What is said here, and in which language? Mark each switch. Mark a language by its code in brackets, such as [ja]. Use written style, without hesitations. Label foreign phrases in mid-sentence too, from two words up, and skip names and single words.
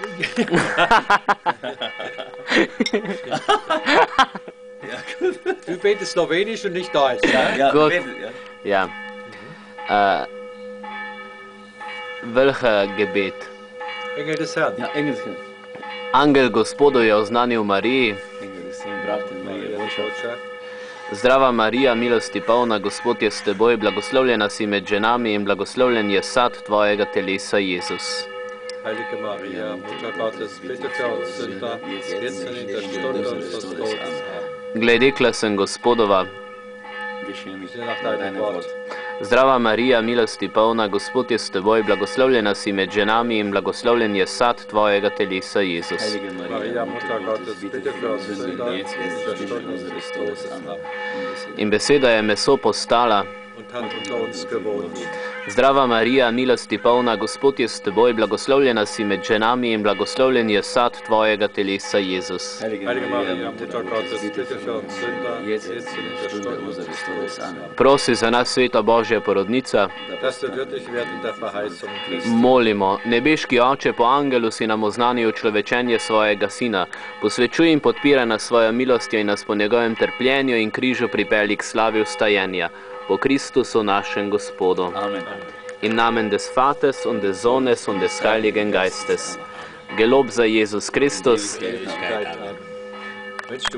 [de] Du betest Slowenisch und nicht Deutsch. Gut. Ja. Welcher Gebet? Engel des Herrn. Ja, Englisch. [sl] Angel Gospodu je oznanil Mariji, [de] Englisch. Brachten meine Botschaft. [sl] Zdrava Marija, milosti polna, Gospod je s teboj, blagoslovljena si med ženami in blagoslovljen je sad tvojega telesa, Jezus. [de] Heilige Maria, Mutter Gottes, bitte für uns Sünder, jetzt und in der Stunde unseres Todes. [sl] Gledekla sem Gospodova, [de] Bitte nach deinem Wort. [sl] Zdrava Marija, milosti polna, Gospod je s teboj, blagoslovljena si med ženami in blagoslovljen je sad tvojega telesa, Jezus. [de] Maria, Mutter Gottes, bitte für uns Sünder, jetzt und in der Stunde unseres Todes. [sl] In beseda je meso postala. [de] Und hat unter uns gewohnt. [sl] Zdrava Marija, milosti polna, Gospod je s teboj, blagoslovljena si med ženami in blagoslovljen je sad tvojega telesa, Jezus. [de] Heilige Maria, Mutter Gottes, bitte für uns Sünder, jetzt und in der Stunde unseres Todes. [sl] Prosi za nas, sveta Božja porodnica. [de] Dass wir würdig werden der Verheißung Christi. [sl] Molimo, nebeški Oče, po angelu si nam oznanil človečenje svojega Sina. Posvečuj in podpira nas svojo milostjo in nas po njegovem trpljenju in križu pripelji k slavi vstajenja. Po Christusu našem Gospodu. Amen. [de] Im Namen des Vaters und des Sohnes und des Heiligen Geistes. Gelob sei Jesus Christus. Willst du